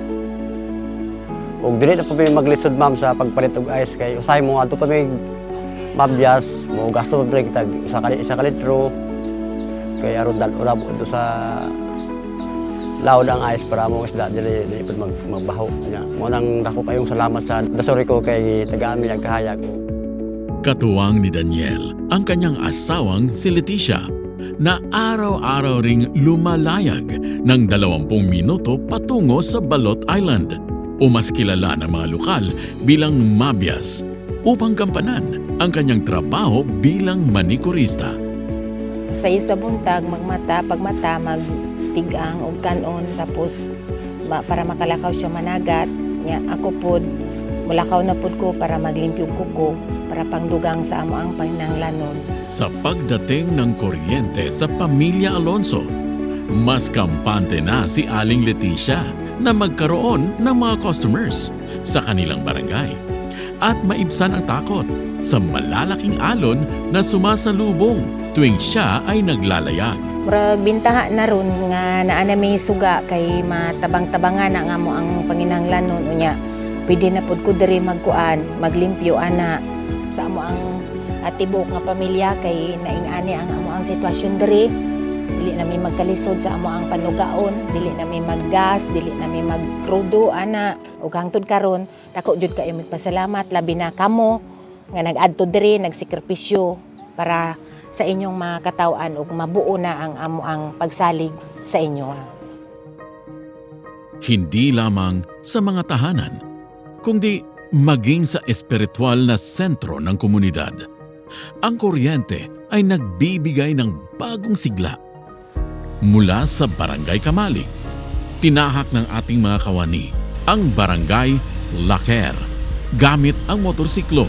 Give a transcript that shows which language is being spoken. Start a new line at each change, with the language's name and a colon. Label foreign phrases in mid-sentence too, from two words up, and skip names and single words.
Cebuano: Ug dili na pa may maglisod ma'am sa pagpalit og ice kay usahay mo ato pa may mabyas mo gasto pa kita isa ka litro kay aron dal urab ito sa laod ang ice para mo isda dili magbaho nya mo nang dako kayong salamat sa Dosorico kay tagaan mi nagkahayag.
Filipino: Katuwang ni Daniel ang kanyang asawang si Leticia na araw-araw ring lumalayag ng 20 minuto patungo sa Balot Island o mas kilala ng mga lokal bilang Mabias upang gampanan ang kanyang trabaho bilang manikurista.
Cebuano: Sayo sa buntag, pagmata, magtigang o kanon, tapos para makalakaw siya managat. Ako pod, mulakaw na pod ko para maglimpyo kuko, para pangdugang sa amo ang panginanglanon.
Filipino: Sa pagdating ng kuryente sa pamilya Alonso, mas kampante na si Aling Leticia na magkaroon ng mga customers sa kanilang barangay at maibsan ang takot sa malalaking alon na sumasalubong tuwing siya ay naglalayag.
Cebuano: Murag bintaha na ron nga naana may suga kay matabang-tabangan na nga mo ang panginanglanon unya. Pwede na pod ko diri magkuan, maglimpyo ana sa amo ang atibok nga pamilya kay naingani ang amo ang sitwasyon diri. Dili na may magkalisod sa amo ang panugaon, dili na may maggas, dili na may magkrudo ana. Ug hangtod karon dako jud kayo magpasalamat labi na kamo nga nag-adto diri, nagsikripisyo para sa inyong makataw-an ug mabuo na ang amo ang pagsalig sa inyo.
Filipino: Hindi lamang sa mga tahanan, kundi maging sa espiritual na sentro ng komunidad. Ang kuryente ay nagbibigay ng bagong sigla. Mula sa Barangay Kamalig, tinahak ng ating mga kawani ang Barangay Laker gamit ang motorsiklo.